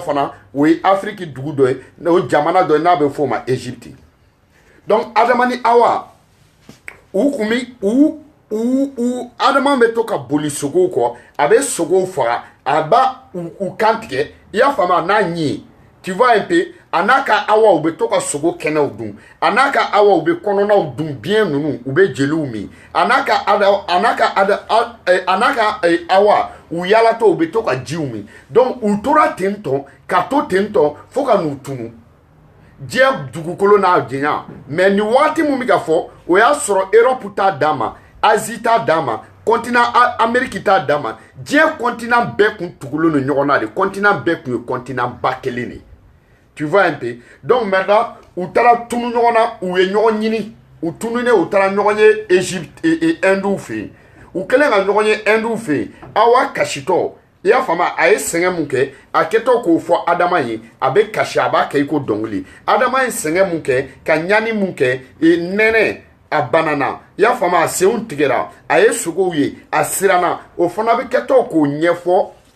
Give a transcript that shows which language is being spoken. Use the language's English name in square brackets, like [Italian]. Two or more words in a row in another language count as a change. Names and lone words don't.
[Bambara] fana o ye Afrique dugu dɔ ye o jamana dɔ ye n'a bɛ f'o ma Égypte donc adamani awa u kun bi adama bɛ to ka boli sogow kɔ a bɛ sogow faga a ba u kan tigɛ i y'a faamu n'a ɲi [French] tu vois un peu [Bambara] a n'a ka awa u bɛ to ka sogo kɛnɛw dun a n'a ka awa u bɛ kɔnɔnaw dun biɲɛ ninnu u bɛ jeliw min a n'a ka awa u yalatɔ u bɛ to ka jiw min donc u tora ten tɔ ka to ten tɔ fo ka n'u tunu diɲɛ dugukolo n'a janya mais ni waati mun bɛ ka fɔ o y'a sɔrɔ Europe t'a d'a ma Asie t'a d'a ma continent Amérique t'a d'a ma diɲɛ continent bɛɛ kun tugulen don ɲɔgɔn na de continent bɛɛ kun ye continent ba kelen de tu [French] vois un peu donc maintenant [Bambara] u taara tunu ɲɔgɔn na u ye ɲɔgɔn ɲini u tununen u taara ɲɔgɔn ye Égypte Hindu fɛ yen u kɛlen ka ɲɔgɔn ye Hindu fɛ yen awa kasitɔ i y'a faamu a ye sɛgɛn mun kɛ a kɛtɔ k'o fɔ adama ye a bɛ kasi a b'a kɛ i ko dɔnkili adama ye sɛgɛn mun kɛ ka ɲani mun kɛ nɛnɛ a banana i y'a faamu a senw tigɛra a ye sogow ye a siranna o fana bɛ kɛtɔ k'o ɲɛfɔ